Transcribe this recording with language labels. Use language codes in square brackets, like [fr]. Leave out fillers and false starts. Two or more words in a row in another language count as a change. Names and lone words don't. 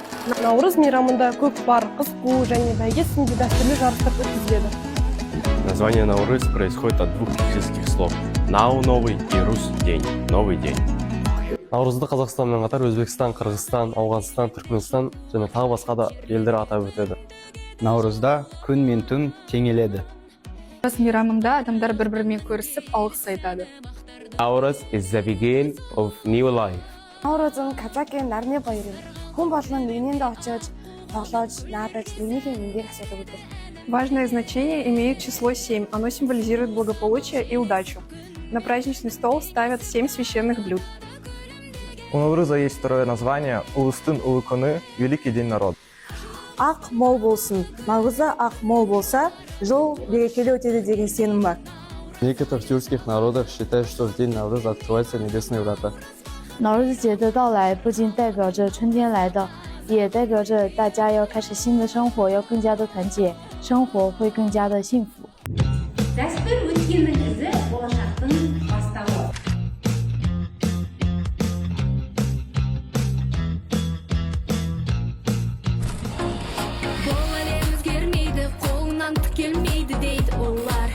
[kk] Наурыз мейрамында көкпар, қыз қуу және бәйге сынды дәстүрлі жарыстар өткізіледі. [ru] Название Наурыз происходит от двух чешских слов. Нау – новый и Рус – день. Новый день. [kk] Наурызды Қазақстанмен қатар Өзбекстан, Қырғызстан, Ауғанстан, Түркменстан және тағы басқа да елдер атап өтеді. Наурызда күн мен түн теңеледі. Наурыз мейрамында адамдар бір-бірімен көрісіп, алғыс айтады. [en] Nauruz is the beginning of new life. [mn] Наурызын Казакийн нарны баяр юм. Хүн болгон нэгнээндээ очиж, тоглож, наадаж, нэгнийхээ мэндийг асуудаг өдөр. [ru] Важное значение имеет число 7. Оно символизирует благополучие и удачу. На праздничный стол ставят 7 священных блюд. У Наурыза есть второе название – [kk] Улустын улы күні, [ru] Великий день народа. [kk] Ақ мол болсын, наурызы ақ мол болса, жыл берекелі өтеді деген сенім бар. [ru] В некоторых тюркских народах считают, что в день Наурыза открываются небесные врата. [zh] 脑日节的到来不仅代表着春天来到，也代表着大家要开始新的生活，要更加的团结，生活会更加的幸福。 [kk] Дәстүр өткеннің ізі, болашақтың бастауы. Бұл әлем өзгермейді, қолынан түк келмейді дейді олар.